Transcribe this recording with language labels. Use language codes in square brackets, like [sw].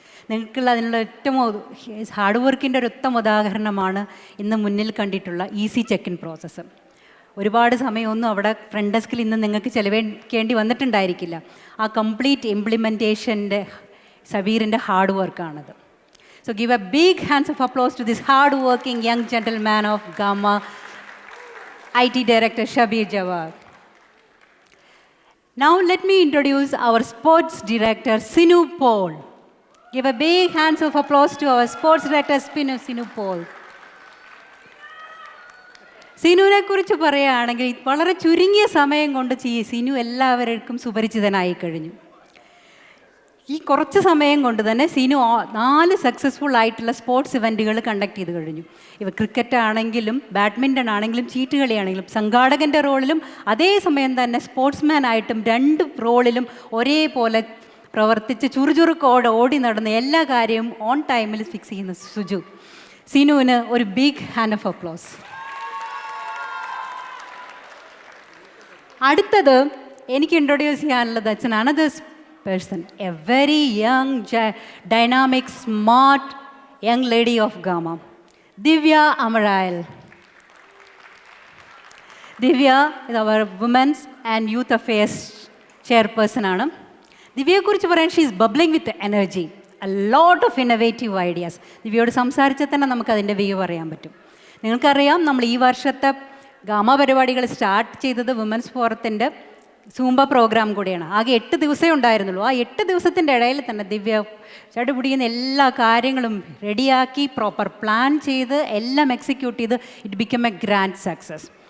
[ml] നിങ്ങൾക്കുള്ള അതിനുള്ള ഏറ്റവും ഹാർഡ് വർക്കിൻ്റെ ഒരു ഉത്തമ ഉദാഹരണമാണ് ഇന്ന് മുന്നിൽ കണ്ടിട്ടുള്ള ഈസി ചെക്ക് ഇൻ പ്രോസസ്സ്. ഒരുപാട് സമയമൊന്നും അവിടെ ഫ്രണ്ട് ഡെസ്കിൽ ഇന്ന് നിങ്ങൾക്ക് ചെലവഴിക്കേണ്ടി വന്നിട്ടുണ്ടായിരിക്കില്ല. ആ complete ഇംപ്ലിമെൻറ്റേഷൻ്റെ ഷബീറിൻ്റെ hard വർക്കാണത്. [en] So give a big hands of applause to this hard working young gentleman of GAMA, IT Director Shabir Jawad. Now let me introduce our Sports Director Sinu Paul. Give a big hands of applause to our Sports Director Sinu Paul. [ml] സിനുവിനെ കുറിച്ച് പറയുകയാണെങ്കിൽ വളരെ ചുരുങ്ങിയ സമയം കൊണ്ട് സിനു എല്ലാവർക്കും സുപരിചിതനായി കഴിഞ്ഞു. ഈ കുറച്ച് സമയം കൊണ്ട് തന്നെ സിനു 4 സക്സസ്ഫുൾ ആയിട്ടുള്ള സ്പോർട്സ് ഇവൻറ്റുകൾ കണ്ടക്ട് ചെയ്ത് കഴിഞ്ഞു. ക്രിക്കറ്റ് ആണെങ്കിലും ബാഡ്മിൻ്റൺ ആണെങ്കിലും ചീട്ടുകളിയാണെങ്കിലും സംഘാടകൻ്റെ റോളിലും അതേസമയം തന്നെ സ്പോർട്സ്മാൻ ആയിട്ടും 2 റോളിലും ഒരേപോലെ പ്രവർത്തിച്ച് ചുറുചുറുക്കോടെ ഓടി നടന്ന എല്ലാ കാര്യവും ഓൺ ടൈമിൽ ഫിക്സ് ചെയ്യുന്ന സുജു. സിനുവിന് ഒരു ബിഗ് ഹാൻഡ് ഓഫ് അപ്ലോസ്. അടുത്തത് എനിക്ക് ഇൻട്രൊഡ്യൂസ് ചെയ്യാനുള്ളത് [en] That's another person, a very young, dynamic, smart young lady of GAMA, Divya Amarayal. Divya is our Women's and Youth Affairs chairperson ആണ്. [ml] ദിവ്യയെക്കുറിച്ച് പറയാൻ [en] She is bubbling with energy, a lot of innovative ideas. [ml] ദിവ്യയോട് സംസാരിച്ചാൽ തന്നെ നമുക്കതിൻ്റെ view പറയാൻ പറ്റും. നിങ്ങൾക്കറിയാം, നമ്മൾ ഈ വർഷത്തെ ഗാമ പരിപാടികൾ സ്റ്റാർട്ട് ചെയ്തത് വുമൻസ് ഫോറത്തിൻ്റെ സൂംബ പ്രോഗ്രാം കൂടിയാണ്. ആകെ 8 ദിവസമേ ഉണ്ടായിരുന്നുള്ളൂ. ആ 8 ദിവസത്തിൻ്റെ ഇടയിൽ തന്നെ ദിവ്യ ചടുപിടിയുന്ന എല്ലാ കാര്യങ്ങളും റെഡിയാക്കി പ്രോപ്പർ പ്ലാൻ ചെയ്ത് എല്ലാം എക്സിക്യൂട്ട് ചെയ്ത് [en] It become a grand success.